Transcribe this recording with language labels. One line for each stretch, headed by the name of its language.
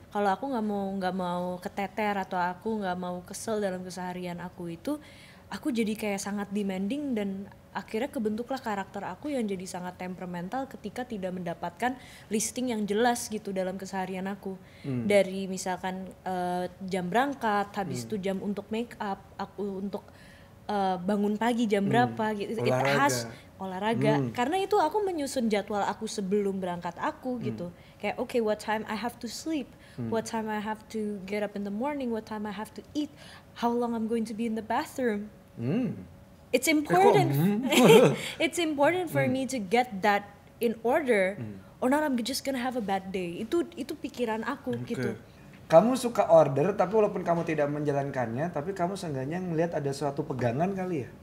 Indonesian: Kalau aku nggak mau keteter atau aku nggak mau kesel dalam keseharian aku itu, aku jadi kayak sangat demanding dan akhirnya kebentuklah karakter aku yang jadi sangat temperamental ketika tidak mendapatkan listing yang jelas gitu dalam keseharian aku. Dari misalkan jam berangkat, habis itu jam untuk make up, aku untuk bangun pagi jam berapa gitu.
English: It has
Indonesian: olahraga. Karena itu aku menyusun jadwal aku sebelum berangkat aku gitu. Kayak
English: okay, what time I have to sleep, what time I have to get up in the morning, what time I have to eat, how long I'm going to be in the bathroom. It's important. It's important for me to get that in order, or not I'm just gonna have a bad day.
Indonesian: Itu pikiran aku gitu. Kamu suka order tapi walaupun kamu tidak menjalankannya, tapi kamu seenggaknya ngelihat ada suatu pegangan kali ya?